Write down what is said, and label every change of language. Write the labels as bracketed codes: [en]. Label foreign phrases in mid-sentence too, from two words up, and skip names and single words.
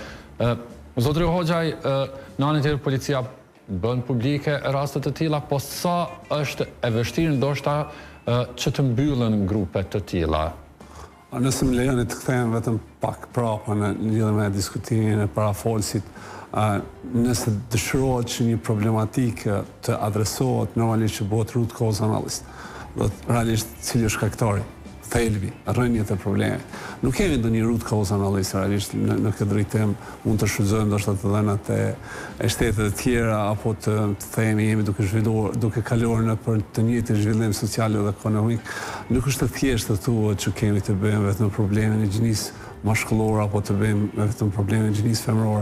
[sq] Zotri Hoxhaj, në anën tjetër policia bën publike rastet të tilla, po sa është e vështirë ndoshta që të mbyllën grupet të tilla? Nëse më lejoni të kthehem vetëm pak prapa në lidhje me diskutimin e parafolsit, nëse dëshirohet që një problematikë të adresohet, normalisht që bëhet [en] root cause analysis. [sq] Do të realisht cili është shkaktari, thelbi, rrënjët e problemit. Nuk kemi ndonjë [en] root cause analysis [sq] realisht në këtë drejtim, mund të shfrytëzojmë ndoshta të dhënat e shtetet e tjera apo të themi jemi duke kaluar në për të njëjtin zhvillim social dhe ekonomik. Nuk është të thjeshtë të thuhet që kemi të bëjmë vetëm problemin e gjinisë mashkullore apo të bëjmë vetëm problemin e gjinisë femërore.